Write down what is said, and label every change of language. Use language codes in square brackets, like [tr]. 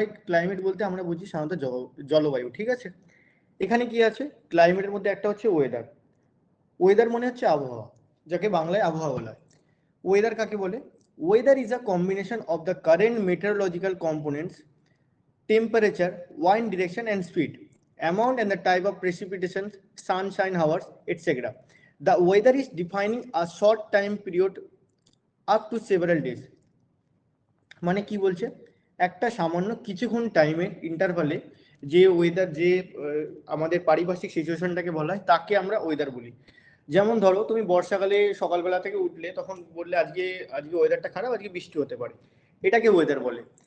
[bn] Climate বলতে আমরা বুঝি সাধারণত জলবায়ু, ঠিক আছে? এখানে কি আছে? ক্লাইমেটের মধ্যে একটা হচ্ছে ওয়েদার। ওয়েদার মানে হচ্ছে আবহাওয়া, যাকে বাংলায় আবহাওয়া বলা হয়। ওয়েদার কাকে বলে? [en] Weather is a combination of the current meteorological components, temperature, wind direction and speed, amount and the type of precipitation, sunshine hours, etc. The weather is defining a short time period up to several days. [bn] মানে কি বলছে? একটা সামান্য কিছুক্ষণ টাইমের ইন্টারভালে যে weather, যে আমাদের পারিপার্শ্বিক সিচুয়েশনটাকে বলা হয়, তাকে আমরা ওয়েদার বলি। যেমন ধরো, তুমি বর্ষাকালে সকালবেলা থেকে উঠলে, তখন বললে আজকে আজকে ওয়েদারটা খারাপ, আজকে বৃষ্টি হতে পারে, এটাকে ওয়েদার বলে।